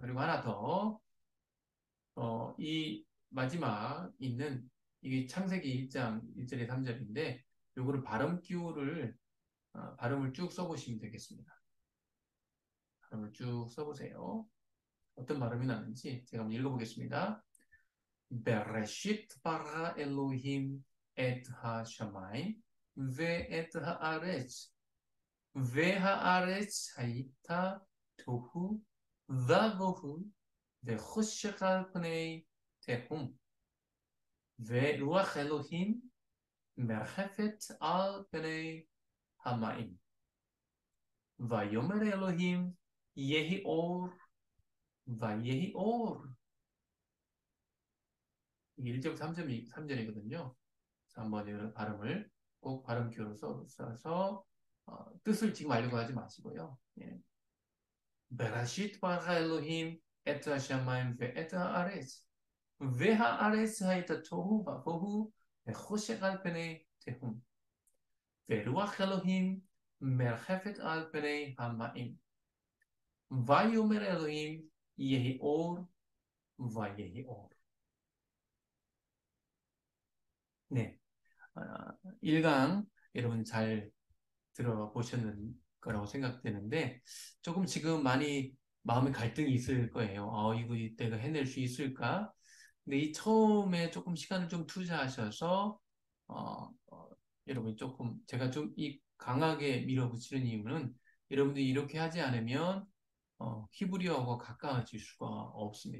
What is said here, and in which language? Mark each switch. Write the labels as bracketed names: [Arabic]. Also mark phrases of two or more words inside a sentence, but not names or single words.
[Korean] 그리고 하나 더, 이 마지막 있는 이게 창세기 1장 1절에 3절인데 요거를 발음 기호를 발음을 쭉 써보시면 되겠습니다. 발음을 쭉 써보세요. 어떤 발음이 나는지 제가 한번 읽어보겠습니다. [Hebrew] בראשית ברא אלוהים את השמיים ואת הארץ, והארץ הייתה תוהו ובוהו וחושך על פני תהום, ורוח אלוהים מרחפת על פני המים. ויאמר אלוהים יהי אור, ויהי אור. [Korean] 1절부터 3절이거든요. 한번 이 발음을 꼭 발음 기호로 써서 뜻을 지금 알려고 하지 마시고요. 예. [Hebrew] בראשית ברא אלוהים את השמיים ואת הארץ, והארץ הייתה תוהו ובוהו וחושך על פני תהום, ורוח אלוהים מרחפת על פני המים. ויאמר אלוהים יהי אור, ויהי אור. [Korean] 네, 1강 여러분 잘 들어보셨는 거라고 생각되는데 조금 지금 많이 마음의 갈등이 있을 거예요. 이거 내가 해낼 수 있을까? 근데 이 처음에 조금 시간을 좀 투자하셔서 여러분이 조금 제가 좀 이 강하게 밀어붙이는 이유는 여러분들이 이렇게 하지 않으면 히브리어하고 가까워질 수가 없습니다.